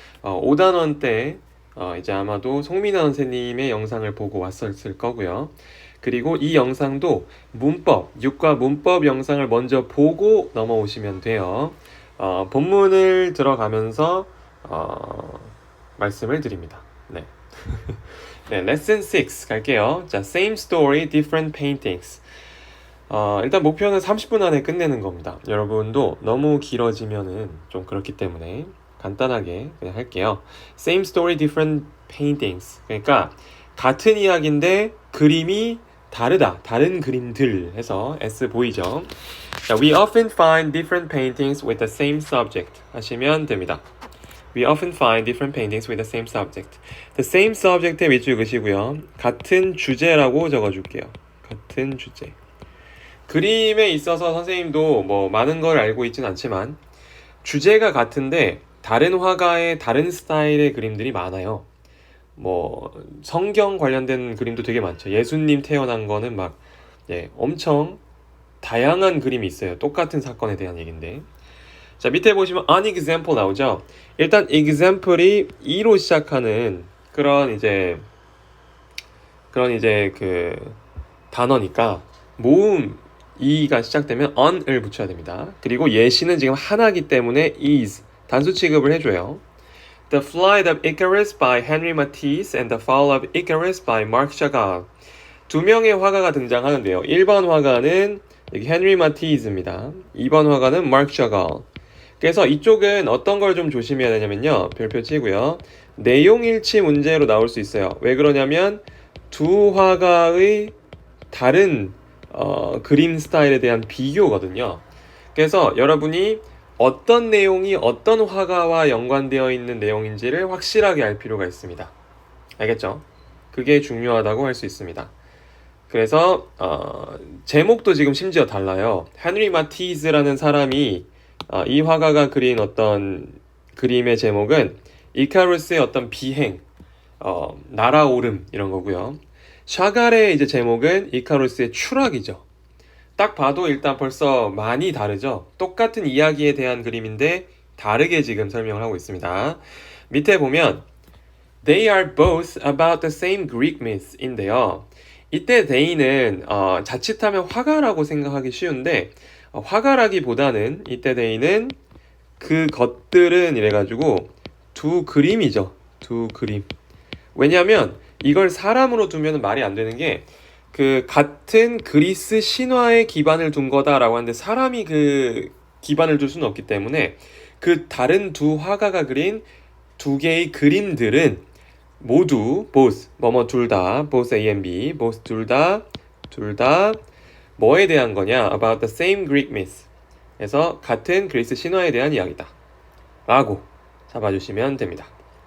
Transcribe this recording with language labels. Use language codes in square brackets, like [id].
[ko] 5단원 때 이제 아마도 송민아 선생님의 영상을 보고 왔었을 거고요. 그리고 이 영상도 문법, 6과 문법 영상을 먼저 보고 넘어오시면 돼요. 본문을 들어가면서 말씀을 드립니다. 네. 네, lesson 6 갈게요. [en] 자, same story, different paintings. [ko] 일단 목표는 30분 안에 끝내는 겁니다. 여러분도 너무 길어지면은 좀 그렇기 때문에 간단하게 그냥 할게요. [en] Same story, different paintings. [ko] 그러니까 같은 이야기인데 그림이 다르다. 다른 그림들 해서 S 보이죠? [en] 자, we often find different paintings with the same subject [ko] 하시면 됩니다. [en] We often find different paintings with the same subject. The same subject [ko] 에 밑줄 그시고요. 같은 주제라고 적어줄게요. 같은 주제. 그림에 있어서 선생님도 뭐 많은 걸 알고 있진 않지만 주제가 같은데 다른 화가의 다른 스타일의 그림들이 많아요. 뭐 성경 관련된 그림도 되게 많죠. 예수님 태어난 거는 막 엄청 다양한 그림이 있어요. 똑같은 사건에 대한 얘기인데. 자, 밑에 보시면 an example 나오죠. 일단 example이 e로 시작하는 그런 이제 그 단어니까 모음 e가 시작되면 on을 붙여야 됩니다. 그리고 예시는 지금 하나이기 때문에 is 단수 취급을 해줘요. [en] The Flight of Icarus by Henry Matisse and The Fall of Icarus by Marc Chagall. [ko] 두 명의 화가가 등장하는데요. 1번 화가는 여기 헨리 마티즈입니다. 2번 화가는 마크 샤갈. 그래서 이쪽은 어떤 걸 좀 조심해야 되냐면요. 별표 치고요. 내용 일치 문제로 나올 수 있어요. 왜 그러냐면 두 화가의 다른 그림 스타일에 대한 비교거든요. 그래서 여러분이 어떤 내용이 어떤 화가와 연관되어 있는 내용인지를 확실하게 알 필요가 있습니다. 알겠죠? 그게 중요하다고 할 수 있습니다. 그래서 제목도 지금 심지어 달라요. 헨리 마티즈라는 사람이 이 화가가 그린 어떤 그림의 제목은 이카루스의 어떤 비행, 날아오름 이런 거고요. 샤갈의 이제 제목은 이카루스의 추락이죠. 딱 봐도 일단 벌써 많이 다르죠. 똑같은 이야기에 대한 그림인데 다르게 지금 설명을 하고 있습니다. 밑에 보면 [en] They are both about the same Greek myth인데요. [ko] 이때 they는 자칫하면 화가라고 생각하기 쉬운데 화가라기보다는 이때 they는 그 것들은 이래가지고 두 그림이죠. 두 그림. 왜냐하면 이걸 사람으로 두면 말이 안 되는 게 그 같은 그리스 신화에 기반을 둔 거다라고 하는데 사람이 그 기반을 둘 수는 없기 때문에 그 다른 두 화가가 그린 두 개의 그림들은 모두 both 뭐뭐 둘 다 both A and B both 둘 다 뭐에 대한 거냐 [en] about the same Greek myth [ko] 그래서 같은 그리스 신화에 대한 이야기다 라고 잡아주시면 됩니다.